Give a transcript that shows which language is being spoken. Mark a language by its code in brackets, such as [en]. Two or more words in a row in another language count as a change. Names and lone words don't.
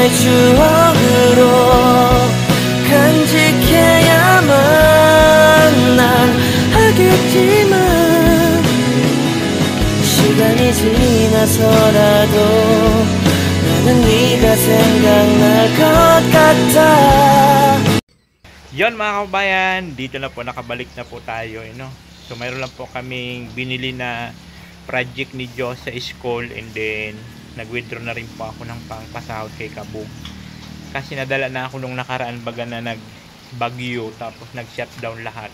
[ko] 추억으로 간직해야만 난 하겠지만 시간이 지나서라도 나는 네가 생각날 것 같아. [tl] Yon mga kababayan, dito na po nakabalik na po tayo, no? So mayroon lang po kaming binili na project ni Joe sa school, [en] and then [tl] nag-withdraw na rin po ako ng pangpasahod kay Kabog. Kasi nadala na ako nung nakaraan baga na nagbagyo tapos nag-shutdown lahat.